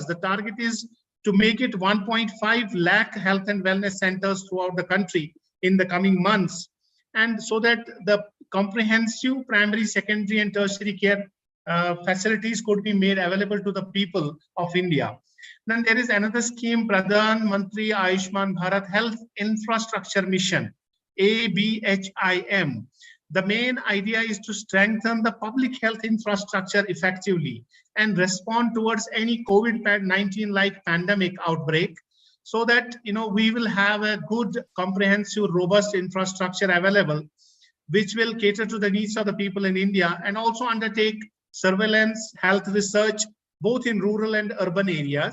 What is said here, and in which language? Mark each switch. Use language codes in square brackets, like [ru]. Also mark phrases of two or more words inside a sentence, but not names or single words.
[en] The target is to make it 1.5 lakh health and wellness centers throughout the country in the coming months. And so that the comprehensive primary, secondary, and tertiary care facilities could be made available to the people of India. Then there is another scheme, Pradhan Mantri Ayushman Bharat Health Infrastructure Mission, ABHIM. The main idea is to strengthen the public health infrastructure effectively and respond towards any COVID-19 like pandemic outbreak, so that we will have a good, comprehensive, robust infrastructure available, which will cater to the needs of the people in India, and also undertake surveillance, health research, both in rural and urban areas.